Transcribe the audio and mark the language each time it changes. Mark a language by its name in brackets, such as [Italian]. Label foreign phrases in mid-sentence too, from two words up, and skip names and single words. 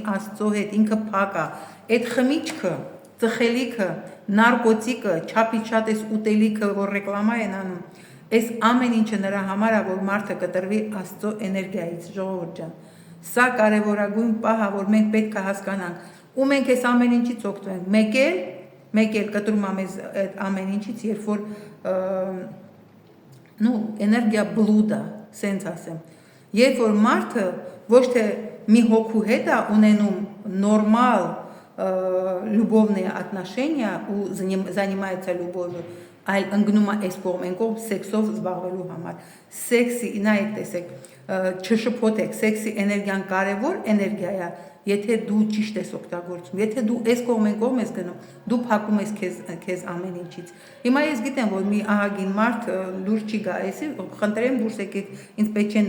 [Armenian] Աստծո հետ, ինքը փակ է։ Այդ խմիչքը, ծխելիքը, նարկոտիկը, չափից շատ էս ուտելիքը, որ ռեկլամա են անում, այս ամեն ինչը նրա համար է, որ մարդը կտրվի Աստծո էներգիայից, ժողովուրդ ջան։ Սա կարևորագույն պահ է, որ մենք պետք է հասկանանք, ու մենք այս ամեն ինչից օգտվենք։ Մեկ էլ կտրում է մեզ այդ ամեն ինչից, երբ որ էներգիա բլուդա, սենց ասեմ։ Երբ որ մարդը ոչ թե մի հոգու հետ է ունենում նորմալ [Russian] любовные отношения [Armenian] ու [Russian] занимается любовью, [Armenian] այլ ընկնում է այս կողմեն կողմ սեքսով զբաղվելու համար։ Սեքսի, նայեք, տեսեք, չշփոթեք, սեքսի էներգիան կարևոր էներգիա է, եթե դու ճիշտ ես օգտագործում, եթե դու այս կողմեն կողմ ես գնում, դու փակում ես քեզ ամեն ինչից։ Հիմա ես գիտեմ, որ մի ահագին մարդ լուրջ չի գա, էսի խնդրեմ դուրս եկեք, ինձ պետք են